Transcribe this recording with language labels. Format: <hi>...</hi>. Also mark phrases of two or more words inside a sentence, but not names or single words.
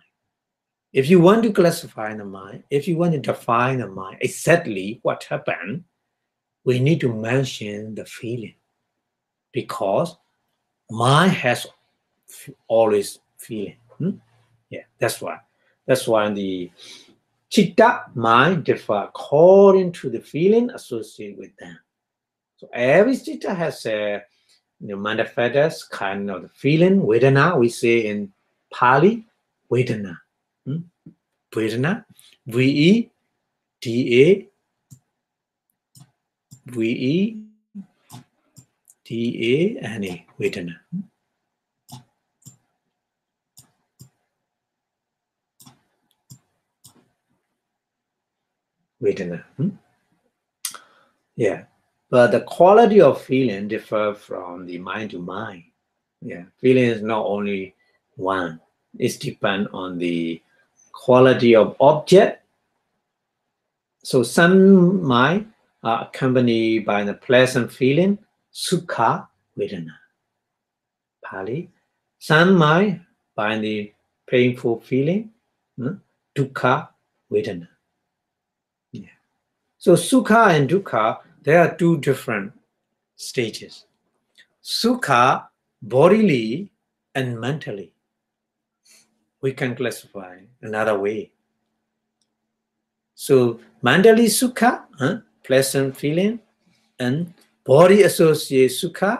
<en>If you want to classify the mind, if you want to define the mind, exactly what happened, we need to mention the feeling, because mind has always feeling. Yeah, that's why. That's why the citta, mind, differ according to the feeling associated with them. So every citta has a manifest kind of the feeling, vedana. We say in Pali, vedana. Vedana, V-E-D-A, V-E-D-A-N-A, vedana. Vedana. Yeah, but the quality of feeling differs from the mind to mind. Yeah, feeling is not only one. It depends on the quality of object. So some mind are accompanied by the pleasant feeling,</en> <pi>sukha vedana.</pi> <en>Pali. Some mind by the painful feeling,</en> <pi>dukkha vedana.</pi> <en>Yeah. So sukha and dukkha, there are 2 different stages. Sukha, bodily and mentally. We can classify another way. So mentally sukha, pleasant feeling, and body associated sukha.</en>